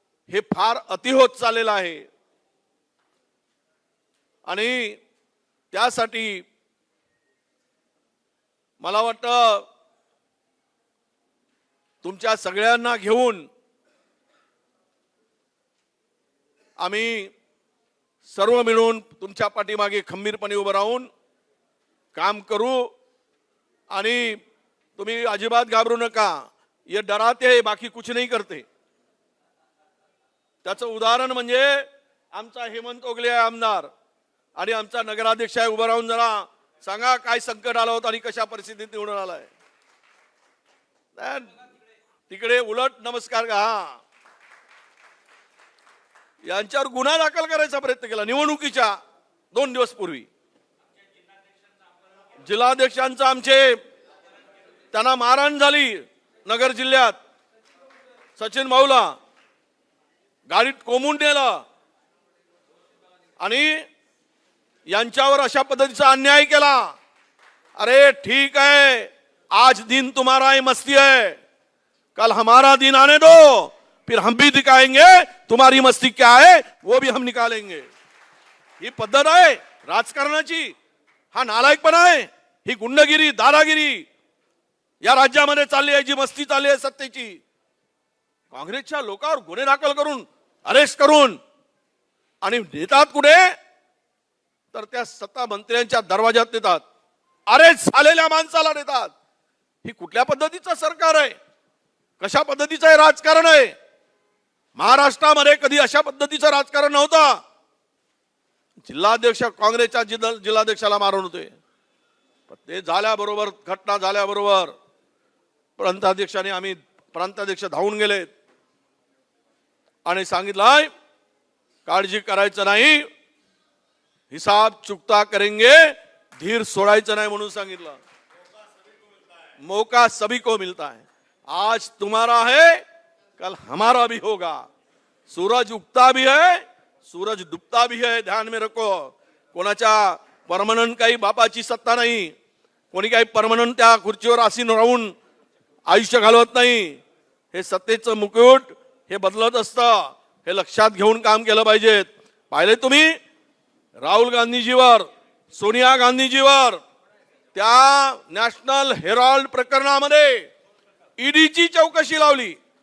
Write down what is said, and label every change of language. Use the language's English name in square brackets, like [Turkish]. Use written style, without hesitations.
[Marathi] हे फार अति होत चाललेलं आहे आणि त्यासाठी मला वाटतं तुमच्या सगळ्यांना घेऊन आम्ही सर्व मिळून तुमच्या पाठीमागे खंबीरपणे उभं राहून काम करू आणि तुम्ही अजिबात घाबरू नका. [Hindi] ये डराते हैं बाकी कुछ नहीं करते. [Marathi] त्याचं उदाहरण म्हणजे आमचा हेमंत ओगले आहे आमदार आणि आमचा नगराध्यक्ष आहे. उभं राहून जरा सांगा काय संकट आलं होतं आणि कशा परिस्थितीत निवडून आलाय. तिकडे उलट नमस्कार का यांच्यावर गुन्हा दाखल करायचा प्रयत्न केला निवडणुकीच्या 2 दिवस पूर्वी. जिल्हाध्यक्षांचा आमचे त्यांना मारहाण झाली नगर जिल्ह्यात. सचिन भाऊला गाडीत कोंबून नेलं आणि यांच्यावर अशा पद्धतीचा अन्याय केला. [Hindi] अरे ठीक है, आज दिन तुम्हारा ही मस्ती है, कल हमारा दिन आने दो, फिर हम भी दिखाएंगे तुम्हारी मस्ती क्या है वो भी हम निकालेंगे. [Marathi] ही पद्धत आहे राजकारणाची. हा नालायकपणा आहे. ही गुंडगिरी दादागिरी या राज्यामध्ये चालली आहे, जी मस्ती चालली आहे सत्तेची. काँग्रेसच्या लोकांवर गुन्हे दाखल करून अरेस्ट करून आणि नेतात कुठे तर त्या सत्ता मंत्र्यांच्या दरवाजात नेतात. अरेस्ट झालेल्या माणसाला नेतात. ही कुठल्या पद्धतीचं सरकार आहे? कशा पद्धतीचं हे राजकारण आहे? महाराष्ट्रामध्ये कधी अशा पद्धतीचं राजकारण नव्हतं. जिल्हाध्यक्ष काँग्रेसच्या जिल्हाध्यक्षाला मारून होते. ते झाल्याबरोबर घटना झाल्याबरोबर प्रांताध्यक्षाने आम्ही प्रांताध्यक्ष धावून गेलेत आणि सांगितलंय काळजी करायचं नाही, [Hindi] हिसाब चुकता करेंगे, [Marathi] धीर सोडायचं नाही म्हणून सांगितलं. [Hindi] मौका सभी को मिलता है. आज तुम्हारा है कल हमारा भी होगा. सूरज उगता भी है सूरज डूबता भी है, ध्यान में रखो. [Marathi] कोणाच्या परमनंट काही बापाची सत्ता नाही. कोणी काही परमनंट त्या खुर्चीवर आसीन राहून आयुष्य घालवत नाही. हे सत्तेचं मुकुट हे बदलत असतं. हे लक्षात घेऊन काम केलं पाहिजे. पाहिले तुम्ही राहुल गांधीजीवर सोनिया गांधीजीवर त्या नॅशनल हेराल्ड प्रकरणामध्ये ईडीची चौकशी लावली.